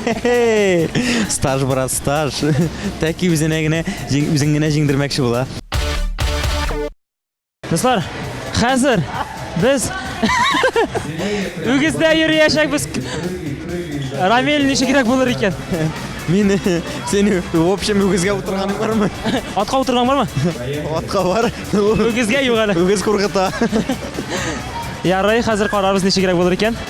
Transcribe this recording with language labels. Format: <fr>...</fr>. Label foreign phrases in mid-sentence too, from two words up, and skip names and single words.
<ru>Стаж брат, стаж.</ru> <tt>Тәки үзенә генә җиңдермәкче була. Дуслар, хәзер без үгездә йөрәчәкбез. Рамил ничегрәк булыр икән? Мин сені</tt> <ru>в общем</ru> <tt>үгезгә утырганың бармы? Атка утырган бармы? Атка бар. Үгезгә юк әле. Үгез кургыта. Ярый, хәзер карарбыз ничегрәк булыр икән.</tt>